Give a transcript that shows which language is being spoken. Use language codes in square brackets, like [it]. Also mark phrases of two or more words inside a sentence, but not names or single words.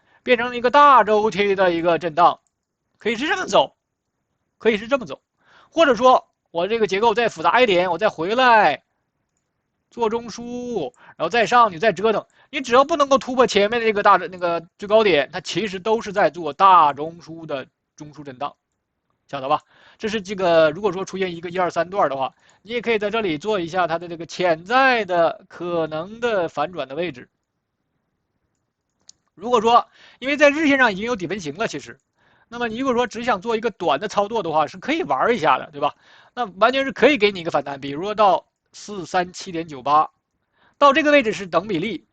[zh] 變成一個大周期的一個震盪，可以是這麼走，可以是這麼走，或者說我這個結構再複雜一點，我再回來做中樞，然後再上去再折騰，你只要不能夠突破前面的這個最高點，它其實都是在做大中樞的中樞震盪，曉得吧？這是這個如果說出現一個123段的話，你也可以在這裡做一下它的這個潛在的可能的反轉的位置。如果說因为在日線上已經有底分型了，其實，那麼你如果說只想做一個短的操作的話，是可以玩一下的，對吧？那完全是可以給你一個反彈，比如說到437.98，到這個位置是等比例。